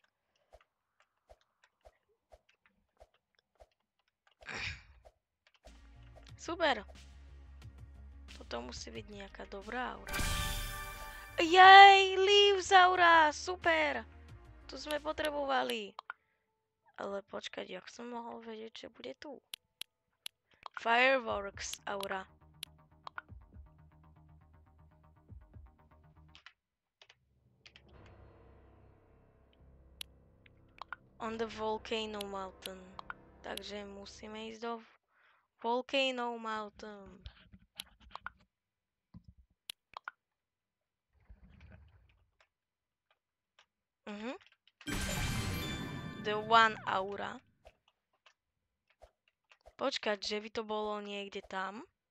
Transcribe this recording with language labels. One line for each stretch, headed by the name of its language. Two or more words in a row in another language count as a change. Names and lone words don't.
Slovak: Super. Toto musí byť nejaká dobrá aura. Jej,
English: Leaves aura,
Slovak: super. Tu sme potrebovali. Ale počkať, jak som mohol vedieť, že bude tu?
English: Fireworks aura. On the Volcano Mountain.
Slovak: Takže musíme ísť do Volcano Mountain.
English: The One aura.
Slovak: Počkať, že by to bolo niekde tam.